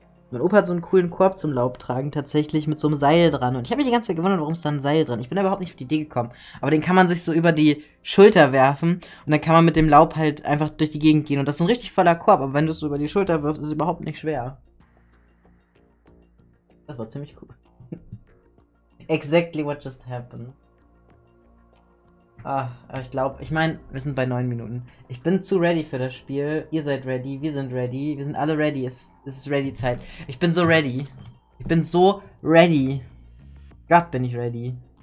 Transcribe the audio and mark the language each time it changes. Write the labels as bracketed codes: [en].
[de] Mein Opa hat so einen coolen Korb zum Laubtragen, tatsächlich mit so einem Seil dran. Und ich habe mich die ganze Zeit gewundert, warum ist da ein Seil dran? Ich bin da überhaupt nicht auf die Idee gekommen. Aber den kann man sich so über die Schulter werfen und dann kann man mit dem Laub halt einfach durch die Gegend gehen. Und das ist ein richtig voller Korb, aber wenn du es so über die Schulter wirfst, ist es überhaupt nicht schwer. Das war ziemlich cool. [en] Exactly what just happened. [de] Ah, aber ich meine, wir sind bei 9 Minuten. Ich bin zu ready für das Spiel. Ihr seid ready, wir sind ready, wir sind alle ready. Es ist Ready-Zeit. Ich bin so ready. Ich bin so ready. Gott, bin ich ready.